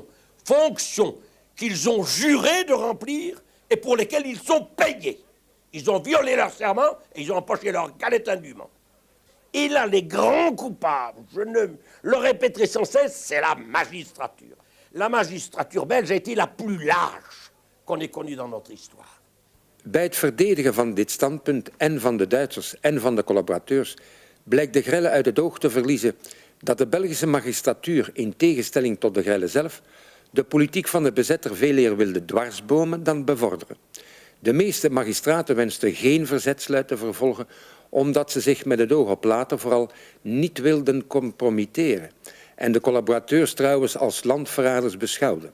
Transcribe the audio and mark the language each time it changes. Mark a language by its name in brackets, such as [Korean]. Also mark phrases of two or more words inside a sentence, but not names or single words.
[French] Fonctions qu'ils ont juré de remplir et pour lesquelles ils sont payés. Ils ont violé leur serment et ils ont empoché leur galette indûment. Et là, les grands coupables, je le répéterai sans cesse, c'est la magistrature. La magistrature belge a été la plus lâche qu'on ait connue dans notre histoire. [Dutch] Bij het verdedigen van dit standpunt en van de Duitsers en van de collaborateurs blijkt de grelle uit het oog te verliezen dat de Belgische magistratuur, in tegenstelling tot de grelle zelf, de politiek van de bezetter veel eer wilde dwarsbomen dan bevorderen. De meeste magistraten wensten geen verzetsluit te vervolgen, omdat ze zich met het oog op later vooral niet wilden compromitteren en de collaborateurs trouwens als landverraders beschouwden.